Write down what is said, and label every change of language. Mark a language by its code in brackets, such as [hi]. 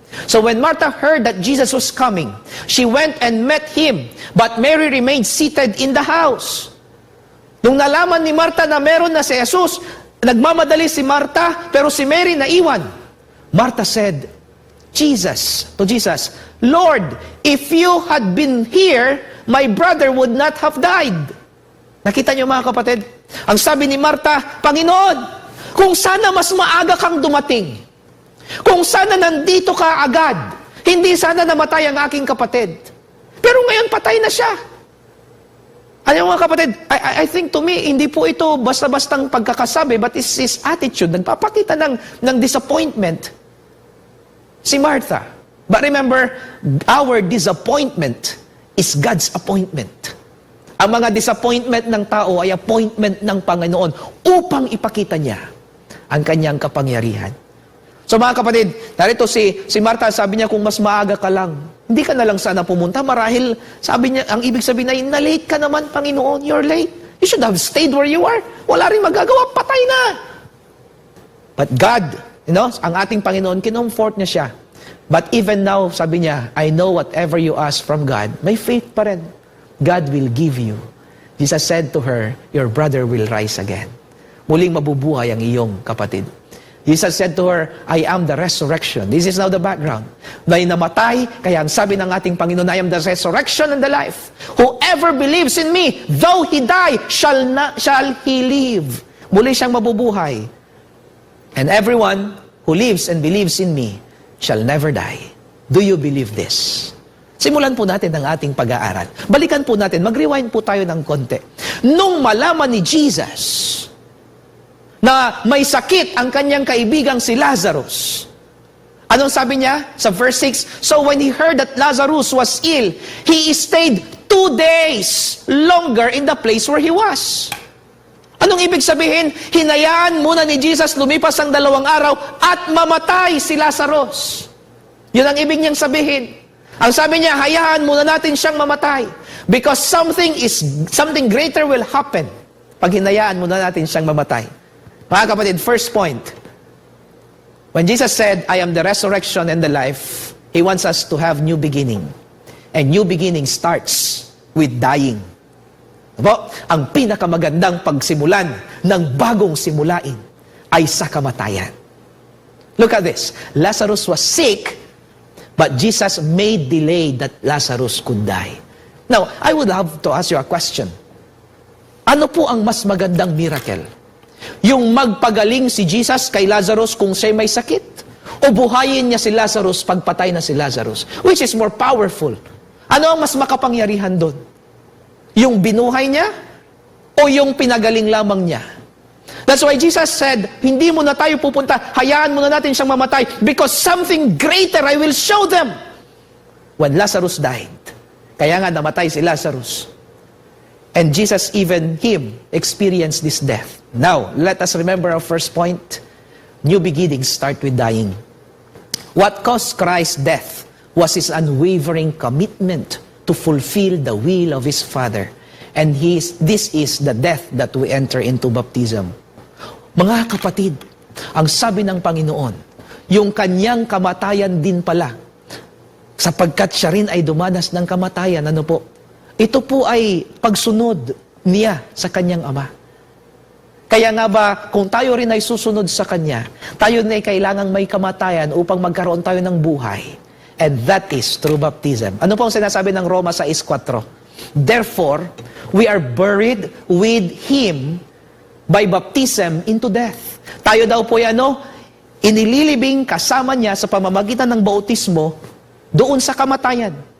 [en] So when Martha heard that Jesus was coming, she went and met Him. But Mary remained seated in the house. [tl] Nung nalaman ni Martha na meron na si Jesus, nagmamadali si Martha, pero si Mary naiwan. [en] Martha said, to Jesus, Lord, if you had been here, my brother would not have died. [tl] Nakita niyo mga kapatid? Ang sabi ni Martha, Panginoon, kung sana mas maaga kang dumating, kung sana nandito ka agad, hindi sana namatay ang aking kapatid. Pero ngayon patay na siya. Ano mga kapatid, [en] I think to me, [tl] hindi po ito basta-bastang pagkakasabi, [en] but it's his attitude. [tl] Nagpapakita ng disappointment si Martha. [en] But remember, our disappointment is God's appointment. [tl] Ang mga disappointment ng tao ay appointment ng Panginoon upang ipakita niya ang kanyang kapangyarihan. So mga kapatid, narito si Martha, sabi niya, kung mas maaga ka lang, hindi ka na lang sana pumunta. Marahil, sabi niya, ang ibig sabihin ay, na-late ka naman, Panginoon, [en] you're late. You should have stayed where you are. [tl] Wala rin magagawa, patay na. [en] But God, [tl] ang ating Panginoon, kinomfort niya siya. [en] But even now, [tl] sabi niya, [en] I know whatever you ask from God, [tl] may faith pa rin. [en] God will give you. Jesus said to her, your brother will rise again. [tl] Muling mabubuhay ang iyong kapatid. [en] Jesus said to her, I am the resurrection. This is now the background. [tl] May namatay, kaya ang sabi ng ating Panginoon, [en] I am the resurrection and the life. Whoever believes in me, though he die, shall he live. [tl] Muli siyang mabubuhay. [en] And everyone who lives and believes in me shall never die. Do you believe this? [tl] Simulan po natin ang ating pag-aaral. Balikan po natin, mag-rewind po tayo ng konti. Nung malaman ni Jesus na may sakit ang kanyang kaibigang si Lazarus, anong sabi niya sa verse 6? [en] So when he heard that Lazarus was ill, he stayed 2 days longer in the place where he was. [tl] Anong ibig sabihin? Hinayaan muna ni Jesus lumipas ang 2 araw at mamatay si Lazarus. Yun ang ibig niyang sabihin. Ang sabi niya, hayaan muna natin siyang mamatay. [en] Because something greater will happen [tl] pag hinayaan muna natin siyang mamatay. Mga kapatid, [en] first point. When Jesus said, I am the resurrection and the life, He wants us to have new beginning. And new beginning starts with dying. [tl] Diba? Ang pinakamagandang pagsimulan ng bagong simulain ay sa kamatayan. [en] Look at this. Lazarus was sick, but Jesus made delay that Lazarus could die. Now, I would have to ask you a question. [tl] Ano po ang mas magandang miracle? Yung magpagaling si Jesus kay Lazarus kung siya may sakit? O buhayin niya si Lazarus pagpatay na si Lazarus? [en] Which is more powerful? [tl] Ano ang mas makapangyarihan doon? Yung binuhay niya? O yung pinagaling lamang niya? That's why Jesus said, hindi mo na tayo pupunta, hayaan mo na natin siyang mamatay [en] because something greater I will show them. When Lazarus died, [tl] kaya nga namatay si Lazarus. [en] And Jesus, even him, experienced this death. Now, let us remember our first point. New beginnings start with dying. What caused Christ's death was his unwavering commitment to fulfill the will of his Father. And this is the death that we enter into baptism. [tl] Mga kapatid, ang sabi ng Panginoon, yung kanyang kamatayan din pala, sapagkat siya rin ay dumanas ng kamatayan, ano po? Ito po ay pagsunod niya sa kanyang Ama. Kaya nga ba, kung tayo rin ay susunod sa Kanya, tayo rin ay kailangang may kamatayan upang magkaroon tayo ng buhay. [en] And that is through baptism. [tl] Ano po ang sinasabi ng Roma 6:4? [en] Therefore, we are buried with Him by baptism into death. [tl] Tayo daw po yan, inililibing kasama niya sa pamamagitan ng bautismo doon sa kamatayan.